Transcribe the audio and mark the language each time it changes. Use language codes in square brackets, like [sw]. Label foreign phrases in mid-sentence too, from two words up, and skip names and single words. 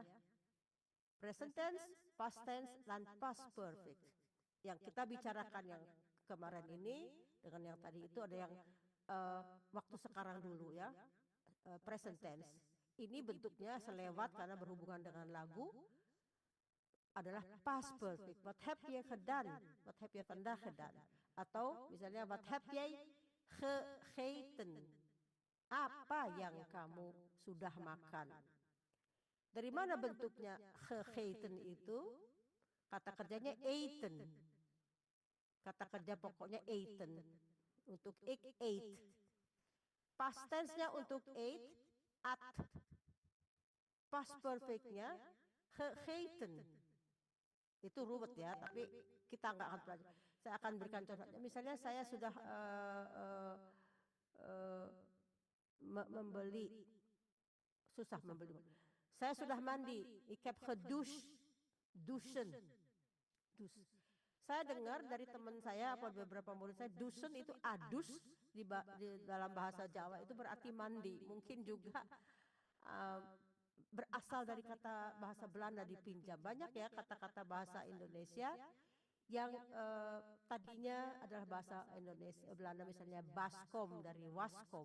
[en] Present tense, past tense, dan past perfect. [id] Yang kita bicarakan yang kemarin ini dengan yang tadi itu ada yang waktu sekarang dulu ya. [en] Present tense. [id] Ini bentuknya selewat karena berhubungan dengan lagu adalah [en] past perfect. [nl] Wat heb je gedaan? Wat heb je vandaag gedaan? [id] Atau misalnya [nl] wat heb jij gegeten? [id] Apa yang kamu sudah makan? Dari mana bentuknya gegeten itu? Kata kerjanya eten. Kata kerja pokoknya eten. Untuk ik ate. [en] Past tense-nya [id] untuk ate, at. [en] Past perfect-nya [id] gegeten. Itu ruwet ya, tapi kita nggak akan belajar. Saya akan berikan contohnya. Misalnya saya sudah membeli, susah membeli. Saya sudah mandi, [nl] ik heb gedoucht, douchen. [id] Saya dengar dari teman saya atau beberapa murid saya, douchen itu adus di dalam bahasa Jawa itu berarti mandi. Mungkin juga berasal dari kata bahasa Belanda dipinjam. Banyak ya kata-kata bahasa Indonesia yang tadinya adalah bahasa Indonesia Belanda, misalnya baskom dari waskom.